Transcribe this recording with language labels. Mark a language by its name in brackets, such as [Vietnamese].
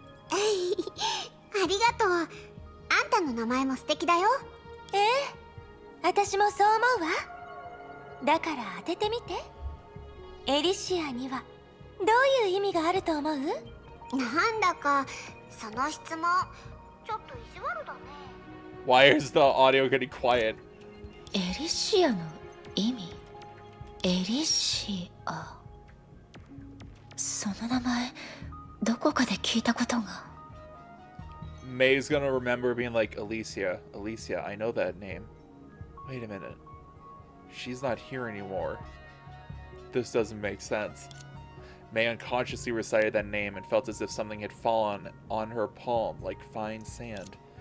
[Japanese] ありがとう。あんたの名前も素敵だよ。ええ、私もそう思うわ。だから当ててみて。エリシアにはどういう意味があると思う？なんだかその質問ちょっと意地悪だね。 [English] Why is the audio getting quiet? [Japanese] エリシアの意味？エリシア。その名前どこかで聞いたことが。 [English] May's gonna remember being like, Alicia, I know that name. Wait a minute. She's not here anymore. This doesn't make sense. May unconsciously recited that name and felt as if something had fallen on her palm like fine sand.